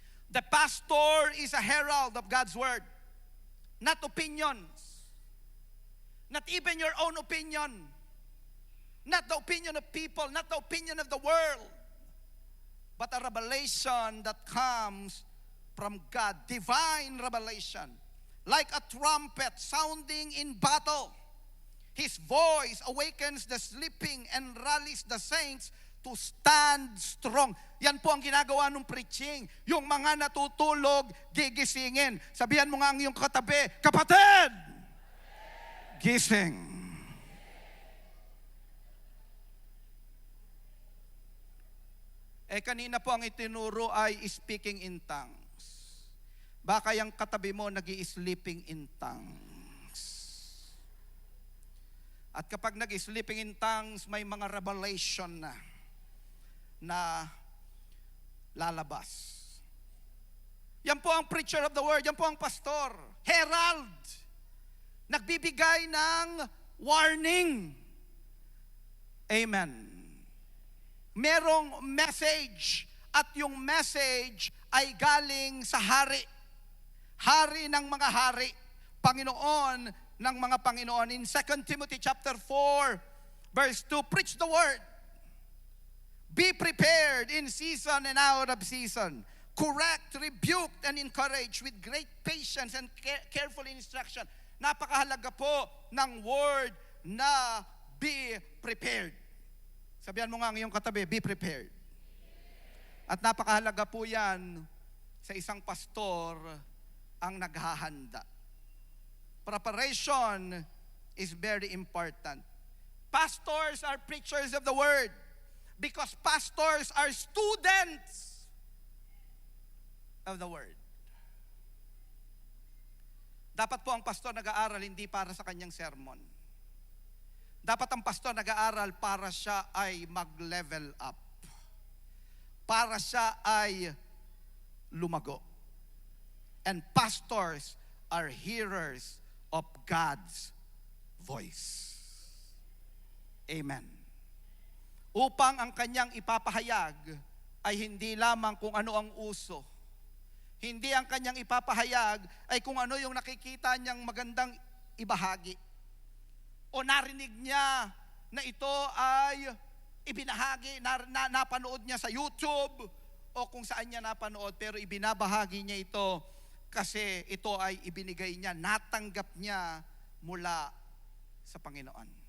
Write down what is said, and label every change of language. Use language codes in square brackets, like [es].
[en] The pastor is a herald of God's word, not opinions, not even your own opinion, not the opinion of people, not the opinion of the world, but a revelation that comes from God, divine revelation, like a trumpet sounding in battle. His voice awakens the sleeping and rallies the saints to stand strong. [tl] Yan po ang ginagawa ng preaching. Yung mga natutulog, gigisingin. Sabihan mo nga ang iyong katabi, kapatid! Gising. Kanina po ang itinuro ay speaking in tongues. Baka yung katabi mo nag-i-sleeping in tongues. At kapag nag-i-sleeping in tongues, may mga revelation na lalabas. Yan po ang preacher of the word, yan po ang pastor, herald, nagbibigay ng warning. Amen. Merong message at yung message ay galing sa hari. Hari ng mga hari, Panginoon ng mga Panginoon. [en] In 2 Timothy chapter 4, verse 2, preach the word. Be prepared in season and out of season. Correct, rebuke, and encourage with great patience and careful instruction. [tl] Napakahalaga po ng word na be prepared. Sabihan mo nga ang iyong katabi, [en] be prepared. [tl] At napakahalaga po yan sa isang pastor ang naghahanda. [en] Preparation is very important. Pastors are preachers of the word because pastors are students of the word. [tl] Dapat po ang pastor nag-aaral hindi para sa kanyang sermon. Dapat ang pastor nag-aaral para siya ay mag-level up. Para siya ay lumago. [en] And pastors are hearers of God's voice. Amen. [tl] Upang ang kanyang ipapahayag ay hindi lamang kung ano ang uso. Hindi ang kanyang ipapahayag ay kung ano yung nakikita niyang magandang ibahagi. O narinig niya na ito ay ibinahagi, napanood niya sa YouTube o kung saan niya napanood, pero ibinabahagi niya ito kasi ito ay ibinigay niya, natanggap niya mula sa Panginoon.